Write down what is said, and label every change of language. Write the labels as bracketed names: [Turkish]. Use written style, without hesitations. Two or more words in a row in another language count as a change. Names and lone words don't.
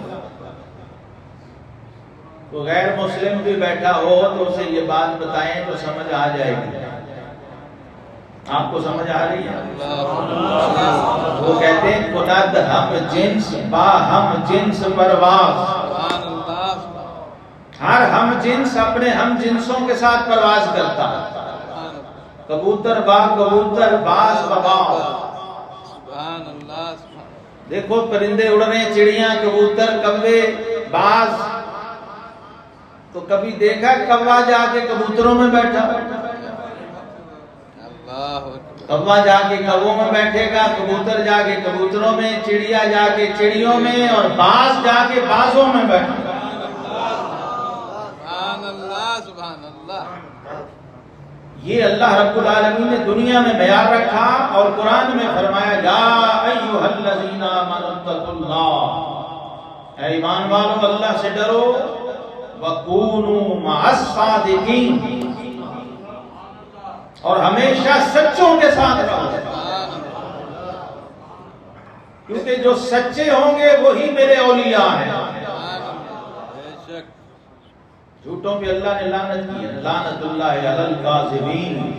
[Urdu] تو غیر مسلم بھی بیٹھا ہو تو اسے یہ بات بتائیں تو سمجھ آ جائے گی. آپ کو سمجھ آ رہی ہے؟ وہ کہتے ہیں [Persian] کند ہم جنس با ہم جنس پرواز. [Urdu] ہر ہم جنس اپنے ہم جنسوں کے ساتھ پرواز کرتا ہے. [Persian] کبوتر با کبوتر، باز بباز. [Urdu] دیکھو پرندے اڑ رہے ہیں، چڑیاں، کبوتر، کوے، باز. تو کبھی دیکھا کوا جا کے کبوتروں میں بیٹھا؟ کوا جا کے کووں میں بیٹھے گا، کبوتر جا کے کبوتروں میں، چڑیا جا کے چڑیوں میں، اور باز جا کے بازوں میں بیٹھے گا. [Arabic] سبحان اللہ سبحان اللہ. [Urdu] یہ اللہ رب العالمین نے دنیا میں معیار رکھا اور قرآن میں فرمایا [Arabic] یا ایھا الذین آمنوا اتقوا اللہ. [Urdu] اے ایمان والو اللہ سے ڈرو. [Arabic] وَكُونُوا مَعَ الصَّادِقِينَ. [Urdu] اور ہمیشہ سچوں کے ساتھ رہو، کیونکہ جو سچے ہوں گے وہی میرے اولیاء ہیں. جھوٹوں پہ اللہ نے لعنت کی ہے. [Arabic] لعنت اللہ علی الکاذبین.